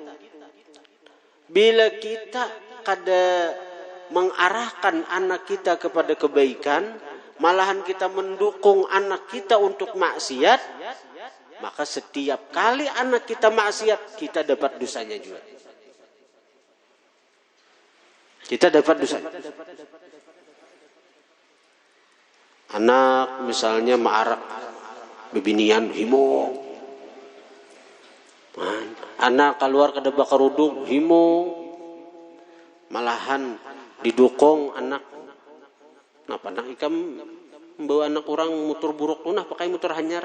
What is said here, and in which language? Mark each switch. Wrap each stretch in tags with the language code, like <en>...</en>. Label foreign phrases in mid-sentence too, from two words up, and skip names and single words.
<id>Bila kita kada mengarahkan anak kita kepada kebaikan, malahan kita mendukung anak kita untuk maksiat, maka setiap kali anak kita maksiat, kita dapat dosanya juga. Kita dapat dosanya.</id> <bjn>Anak misalnya maarak bebinian himo. Anak keluar kada bakarudung himo.</bjn> <id>Malahan didukung anak.</id> <bjn>Nah, pandang ikam membawa anak orang mutur buruk tuh nah pakai mutur hanyar.</bjn>